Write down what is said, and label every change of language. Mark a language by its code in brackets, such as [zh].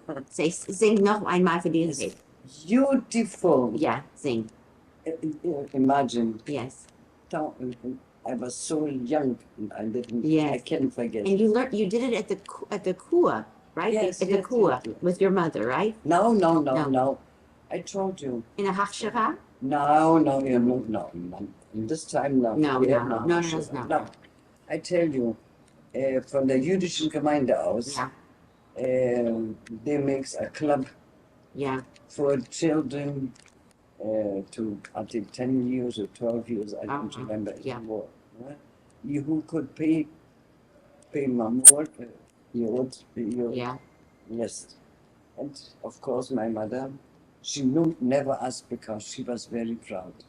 [de] Sing noch einmal für die Rede. [en] Beautiful. Yeah, sing. Imagine. Yes. I was so young and I didn't. Yes. I can't forget. And you did it at the Kua, right? Yes, at the yes, Kua yes. with your mother, right? No. I told you. In a Hachshava? No. In this time, no. No, We no, have no, Hofschiff. no. No. I tell you, [de] von der jüdischen Gemeinde aus, [en] Yeah, they makes a club yeah. for children to, I think, 10 years or 12 years, I don't Uh-huh, remember yeah. anymore. You who could pay more, Yeah. yes. And of course, my mother, she never asked because she was very proud.